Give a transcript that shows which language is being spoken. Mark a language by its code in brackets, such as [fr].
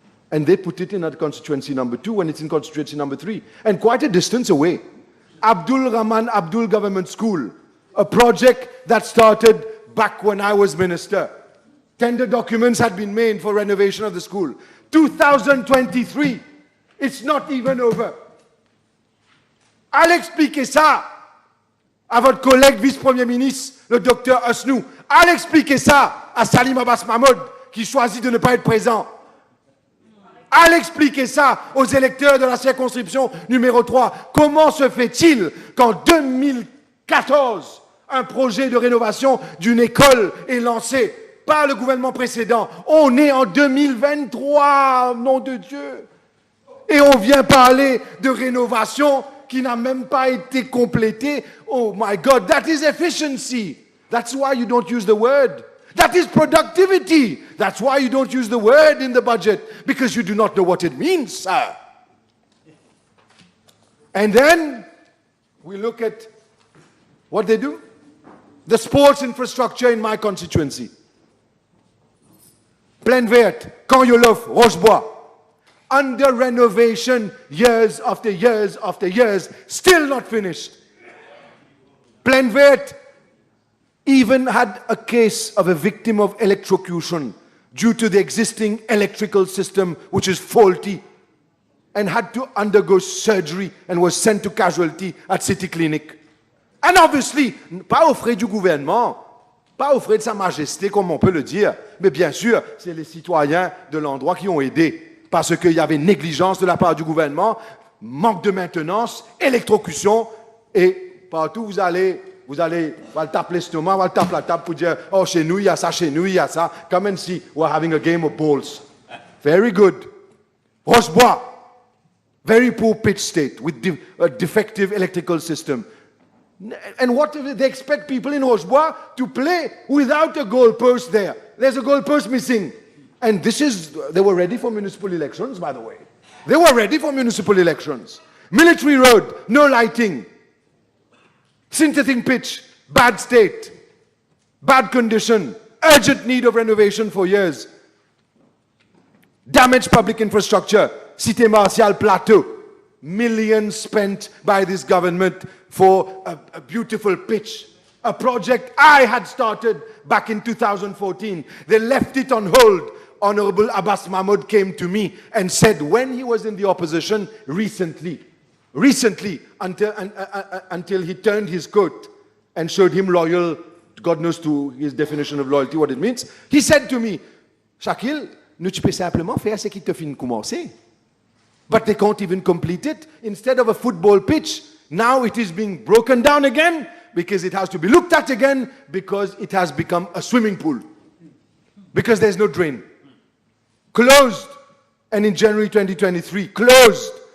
[en] And they put it in at constituency number 2 when it's in constituency number 3. And quite a distance away. Abdul Rahman Abdul Government School, a project that started back when I was minister. Tender documents had been made for renovation of the school. 2023, it's not even over. [fr] Allez expliquer ça à votre collègue vice-premier ministre, le docteur Asnou. Allez expliquer ça à Salim Abbas Mahmoud, qui choisit de ne pas être présent. Allez expliquer ça aux électeurs de la circonscription numéro 3. Comment se fait-il qu'en 2014, un projet de rénovation d'une école est lancé par le gouvernement précédent? On est en 2023, nom de Dieu. Et on vient parler de rénovation qui n'a même pas été complétée. [en] Oh my God, that is efficiency. That's why you don't use the word. That is productivity. That's why you don't use the word in the budget, because you do not know what it means, sir. And then we look at what they do. The sports infrastructure in my constituency. Plaine Verte, Camp-Yolof, Rochebois. Under renovation years after years after years, still not finished. Plaine Verte even had a case of a victim of electrocution due to the existing electrical system, which is faulty, and had to undergo surgery and was sent to casualty at City Clinic. And obviously, [fr] pas aux frais du gouvernement, pas aux frais de Sa Majesté, comme on peut le dire, mais bien sûr, c'est les citoyens de l'endroit qui ont aidé, parce qu'il y avait négligence de la part du gouvernement, manque de maintenance, électrocution, et partout vous allez, on va le taper l'estomac, on va le taper la table pour dire, oh, chez nous, il y a ça, chez nous, il y a ça. [en] Come and see, we're having a game of balls. Very good. Rochebois, very poor pitch state with a defective electrical system. And what if they expect people in Rochebois to play without a goalpost there? There's a goalpost missing. And this is, they were ready for municipal elections, by the way. They were ready for municipal elections. Military Road, no lighting. Synthetic pitch, bad state, bad condition, urgent need of renovation for years. Damaged public infrastructure, Cité Martial Plateau. Millions spent by this government for a beautiful pitch. A project I had started back in 2014. They left it on hold. Honorable Abbas Mahmoud came to me and said when he was in the opposition recently, until he turned his coat and showed him loyal, God knows to his definition of loyalty, what it means. He said to me, [fr] Shakil, nous tu peux simplement faire ce qui te fin commencer. [en] But they can't even complete it. Instead of a football pitch, now it is being broken down again because it has to be looked at again because it has become a swimming pool. Because there's no drain. Closed. And in January 2023, closed.